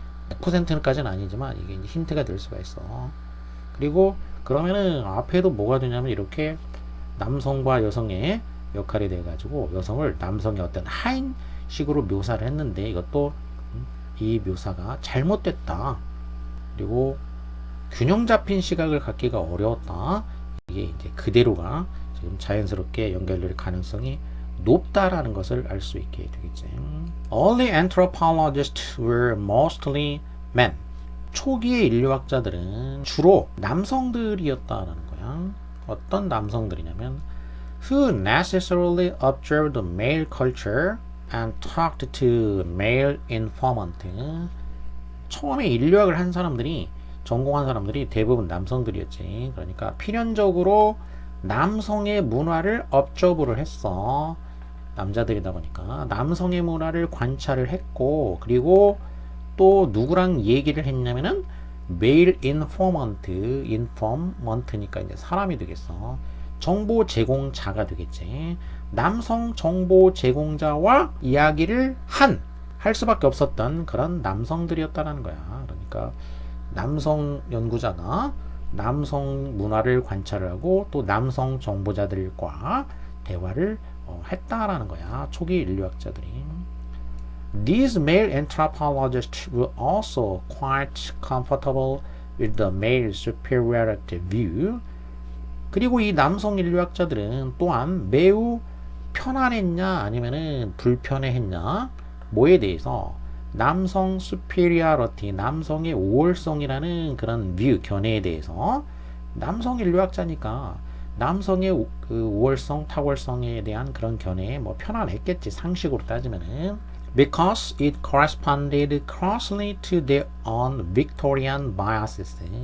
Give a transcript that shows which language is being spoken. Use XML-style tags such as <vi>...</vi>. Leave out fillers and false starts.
<ko>100%까지는 아니지만 이게 이제 힌트가 될 수가 있어. 그리고 그러면은 앞에도 뭐가 되냐면 이렇게 남성과 여성의 역할이 돼가지고 여성을 남성의 어떤 하인식으로 묘사를 했는데 이것도 이 묘사가 잘못됐다. 그리고 균형 잡힌 시각을 갖기가 어려웠다. 이게 이제 그대로가 지금 자연스럽게 연결될 가능성이 높다라는 것을 알 수 있게 되겠지.</ko> <en>Early anthropologists were mostly men.</en> <ko>초기의 인류학자들은 주로 남성들이었다라는 거야. 어떤 남성들이냐면</ko> <en>who necessarily observed male culture and talked to male informant.</en> <ko>처음에 인류학을 한 사람들이 전공한 사람들이 대부분 남성들이었지. 그러니까 필연적으로 남성의 문화를 observe를 했어. 남자들이다 보니까 남성의 문화를 관찰을 했고 그리고 또 누구랑 얘기를 했냐면은</ko> <en>male informant</en> <ko>니까 이제 사람이 되겠어. 정보 제공자가 되겠지. 남성 정보 제공자와 이야기를 할 수밖에 없었던 그런 남성들이었다라는 거야. 그러니까 남성 연구자가 남성 문화를 관찰을 하고 또 남성 정보자들과 대화를 했다라는 거야. 초기 인류학자들이.</ko> <en>These male anthropologists were also quite comfortable with the male superiority view.</en> <ko>그리고 이 남성 인류학자들은 또한 매우 편안했냐 아니면은 불편해했냐 뭐에 대해서 남성 superiority, 남성의 우월성이라는 그런 뷰, 견해에 대해서 남성 인류학자니까 남성의 그 우월성, 탁월성에 대한 그런 견해에 뭐 편안했겠지 상식으로 따지면은</ko> <en>because it corresponded closely to their own Victorian biases.</en>